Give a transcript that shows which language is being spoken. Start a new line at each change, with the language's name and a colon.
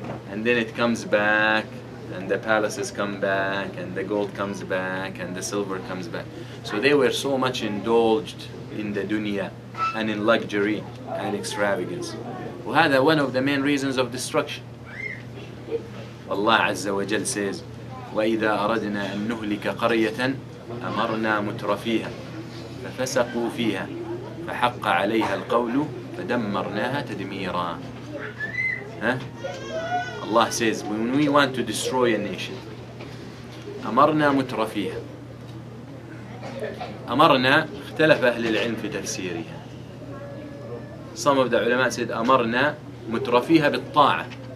English: And then it comes back. And the palaces come back. And the gold comes back. And the silver comes back. So they were so much indulged in the dunya and in luxury and extravagance. وهذا one of the main reasons of destruction. Allah Azza wa Jal says,
Arabic: وَإِذَا أَرَدْنَا أَن نُهْلِكَ قَرْيَةً أَمَرْنَا مُتْرَفِيهَا فَفَسَقُوا فِيهَا فَحَقَّ عَلَيْهَا الْقَوْلُ فَدَمَّرْنَاهَا تَدْمِيرًا.
English: Allah says, when we want to destroy a nation,
Arabic: أمرنا مترفيها. أمرنا اختلف أهل العلم في تفسيرها.
English: Some of the ulama said
Arabic: أمرنا مترفيها بالطاعة.